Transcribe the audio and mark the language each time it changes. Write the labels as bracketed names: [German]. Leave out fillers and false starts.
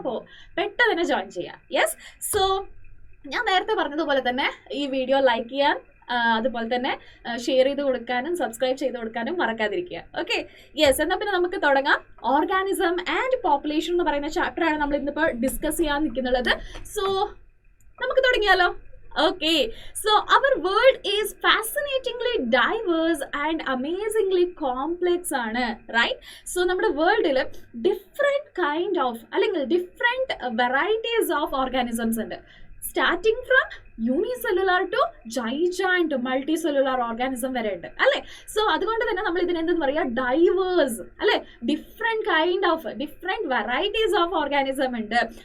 [Malayalam] അപ്പോൾ പെട്ടെന്ന് തന്നെ ജോയിൻ ചെയ്യാം. യെസ്, സോ ഞാൻ നേരത്തെ പറഞ്ഞതുപോലെ തന്നെ ഈ വീഡിയോ ലൈക്ക് ചെയ്യാൻ അതുപോലെ തന്നെ ഷെയർ ചെയ്ത് കൊടുക്കാനും സബ്സ്ക്രൈബ് ചെയ്ത് കൊടുക്കാനും മറക്കാതിരിക്കുക. ഓക്കെ, യെസ്, എന്നാൽ പിന്നെ നമുക്ക് തുടങ്ങാം. ഓർഗാനിസം ആൻഡ് പോപ്പുലേഷൻ എന്ന് പറയുന്ന ചാപ്റ്ററാണ് നമ്മൾ ഇന്നിപ്പോൾ ഡിസ്കസ് ചെയ്യാൻ നിൽക്കുന്നത്. സോ നമുക്ക് തുടങ്ങിയാലോ? [English] Okay, so our world is fascinatingly diverse and amazingly complex [Malayalam] ആണ്, [English] right? [Malayalam] So നമ്മുടെ വേൾഡിൽ [English] different kind of അല്ലെങ്കിൽ different varieties of organisms [Malayalam] ഉണ്ട്. [English] starting from unicellular to giant multi cellular organism [Malayalam] വരെ ഉണ്ട് അല്ലേ. സോ അതുകൊണ്ട് തന്നെ നമ്മൾ ഇതിനെന്തെന്ന് പറയുക, ഡൈവേഴ്സ് അല്ലേ, different kind of different varieties of organism ഉണ്ട്.